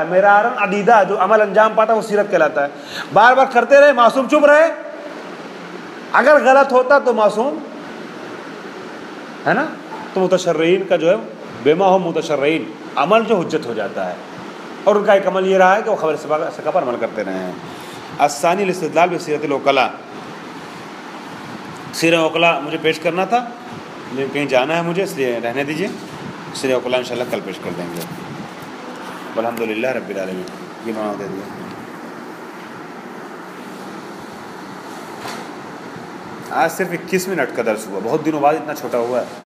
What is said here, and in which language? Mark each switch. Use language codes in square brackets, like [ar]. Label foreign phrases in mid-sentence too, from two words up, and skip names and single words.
[ar] مرارن عدیدہ [ur] جو عمل انجام پاتا وہ سیرت کہلاتا ہے. بار بار کرتے رہے، معصوم چپ رہے، اگر غلط ہوتا تو معصوم ہے نا. تو متشرعین کا جو ہے [ar] بما ہو متشرعین [ur] عمل جو حجت ہو جاتا ہے، اور ان کا ایک عمل یہ رہا ہے کہ وہ خبر ثقہ پر عمل کرتے رہے ہیں. [ar] الثانی الاستدلال بسیرت الوکلاء. [ur] سیرت وکلا مجھے پیش کرنا تھا لیکن کہیں جانا ہے مجھے، اس لیے رہنے دیجیے. سیرت وکلا انشاءاللہ کل پیش کر دیں گے. [ar] الحمدللہ رب العالمین. [ur] یہ معنی دے دیا. آج صرف 21 منٹ کا درس ہوا، بہت دنوں بعد اتنا چھوٹا ہوا ہے.